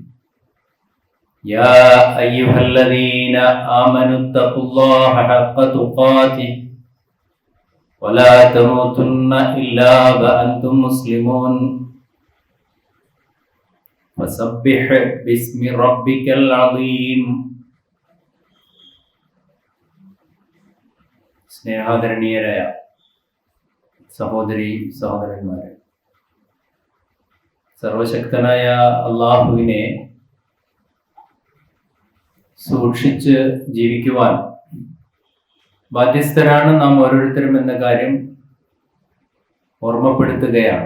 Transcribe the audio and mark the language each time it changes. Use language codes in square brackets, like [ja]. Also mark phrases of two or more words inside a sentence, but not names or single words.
[ar] يا أيها الذين آمنوا اتقوا الله حق تقاته ولا تموتن إلا وأنتم مسلمون. فسبح باسم ربك العظيم. [ml] സ്നേഹാദരണീയരായ സഹോദരി സഹോദരന്മാരെ, സർവശക്തനായ അള്ളാഹുവിനെ സൂക്ഷിച്ച് ജീവിക്കുവാൻ ബാധ്യസ്ഥരാണ് നാം ഓരോരുത്തരും എന്ന കാര്യം ഓർമ്മപ്പെടുത്തുകയാണ്.